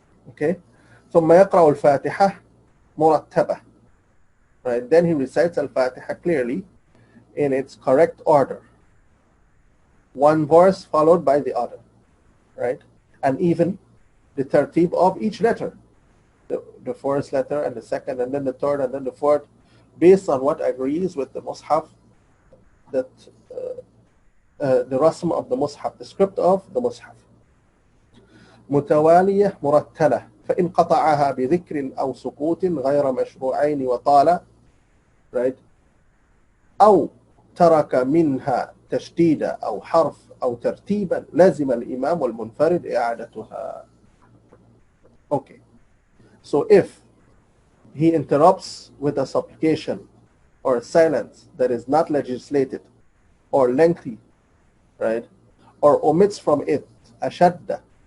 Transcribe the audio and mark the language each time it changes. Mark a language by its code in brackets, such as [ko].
[ar] Okay, ثم يقرأ الفاتحة مرتبة. [en] Right, then he recites Al-Fatiha clearly in its correct order, one verse followed by the other, right? And even the tertib of each letter, the first letter and the second and then the third and then the fourth, based on what agrees with the Mus'haf, that the rasm of the Mus'haf, the script of the Mus'haf. [ar] متوالية مرتلة فإن قطعها بذكر أو سكوت غير مشروعين وطال, right? أو ترك منها تشديدا أو حرف أو ترتيبا لازم الإمام والمنفرد إعادتها. [en] Okay, so if he interrupts with a supplication or a silence that is not legislated or lengthy, right, or omits from it a shadda,